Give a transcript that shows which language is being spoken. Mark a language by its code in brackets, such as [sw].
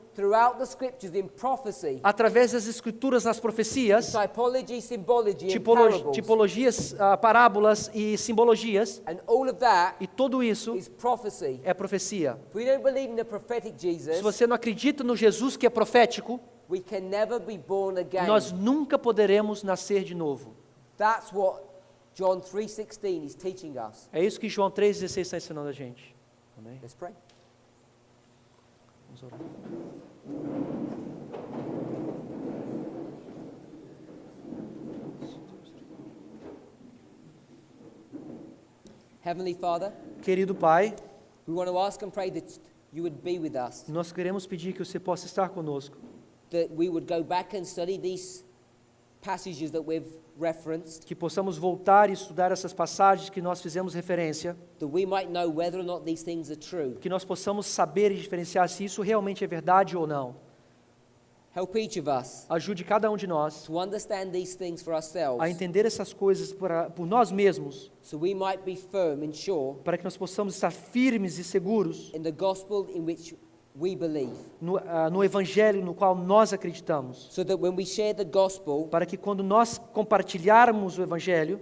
[en] throughout the scriptures in prophecy, [pt] através das escrituras nas profecias, [en] typology, symbology, and parables. [pt] tipologias, parábolas e simbologias, [en] And all of that [pt] e tudo isso [en] is prophecy. [pt] é profecia. [en] If we don't believe in the prophetic [pt] Se [en] Jesus, [pt] você não acredita no Jesus que é profético, [en] we can never be born again. [pt] nós nunca poderemos nascer de novo. [en] That's what John 3:16 is teaching us. [pt] É isso que João 3,16 está ensinando a gente. Amém? [en] Let's pray. [pt] Vamos orar. [en] Heavenly Father, [pt] Querido Pai, [en] we want to ask and pray that you would be with us, [pt] nós queremos pedir que você possa estar conosco, [en] that we would go back and study these passages that we've referenced, [pt] que possamos voltar e estudar essas passagens que nós fizemos referência, [en] that we might know whether or not these things are true. [pt] que nós possamos saber e diferenciar se isso realmente é verdade ou não. [en] Help each of us [pt] Ajude cada um de nós [en] to understand these things for ourselves, [pt] a entender essas coisas por nós mesmos, [en] so we might be firm and sure [pt] para que nós possamos estar firmes e seguros [en] in the gospel in which we believe, [pt] no evangelho no qual nós acreditamos, [en] so that when we share the gospel [pt] para que quando nós compartilharmos o evangelho